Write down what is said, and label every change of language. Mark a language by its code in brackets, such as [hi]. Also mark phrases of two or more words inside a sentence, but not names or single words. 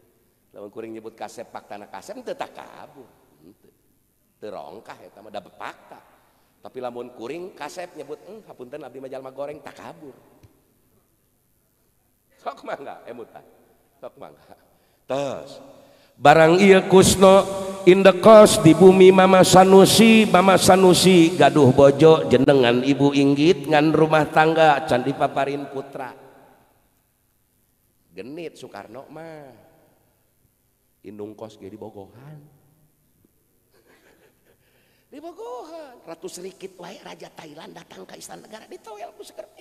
[su] Lamun kuring nyebut kasep paktana kasep teu takabur. Teu rongkah eta mah da fakta. Tapi lamun kuring kasep nyebut hapunten abdi mah jalma goreng takabur. Sok mangga emutan. Sok mangga. Tos. Barang ieu Kusno [en] in the coast [su] di bumi Mama Sanusi gaduh bojo jenengan Ibu Inggit ngan rumah tangga can dipaparin putra. Genit Soekarno mah. Indung kos ge di Bogohan. Di Bogohan, Ratu Serikit wae Raja Thailand [id] datang ke [su] Istana Negara ditoel ku sekerpit.